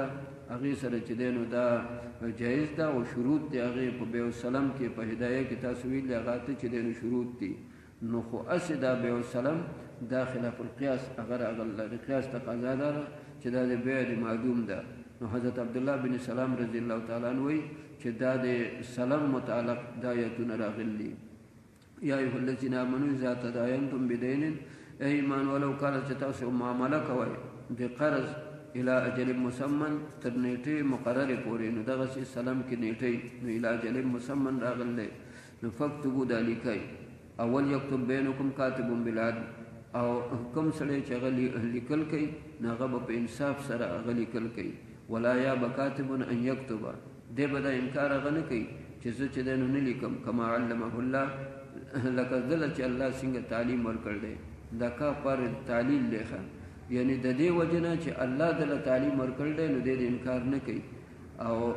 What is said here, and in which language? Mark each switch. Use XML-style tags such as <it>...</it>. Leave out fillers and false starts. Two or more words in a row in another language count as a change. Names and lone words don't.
<ps>هغې سره چې دی نو دا جایز ده او شروط دی هغې په</ps> <ar>بیع السلام</ar> <ps>کې په هدایه کې تاسو ویلي هغه ته چې دی نو شروط دي نو خو اسې دا</ps> <ar>بیع السلام</ar> <ps>دا</ps> <ar>خلاف القیاس</ar> <ps>هغه راغله د قیاس تقاضا ده چې دا د بیع د معدوم ده نو حضرت عبدالله بن سلام</ps> <ar>رضی الله تعالی عنه</ar> <ps>وایي چې دا د سلام متعلق دا آیتونه راغلي</ps> <ar>یا ایها الذین آمنوا اذا تداینتم بدین</ar> <ps>ای ایمان ولو کله چې تاسو معامله کوئ د قرض</ps> <ar>الى اجل مسمن</ar> <ps>تر نیټې مقررې پورې نو دغسې سلام کې نیټې نو</ps> <ar>الى اجل مسمن</ar> <ps>راغلی نو فاکتبوا دا لیکئ اول</ps> <ar>یکتب بینکم کاتب بالعدل</ar> <ps>او کوم سړی چې هغه لیکل کوي نو هغه به په انصاف سره هغه لیکل کوي</ps> <ar>ولا یابه کاتب ان یکتبه</ar> <ps>دی به دا انکار هغه نه کوي چې زه چې دی نو نه لیکم</ps> <ar>کما علمه الله</ar> <ps>لکه دله چې الله څنګه تعلیم ورکړ دی دا کا پر تعلیل دی یعنی د دې وجه نه چې الله دله تعلیم ورکړ دی نو دی د انکار نه کوي او</ps>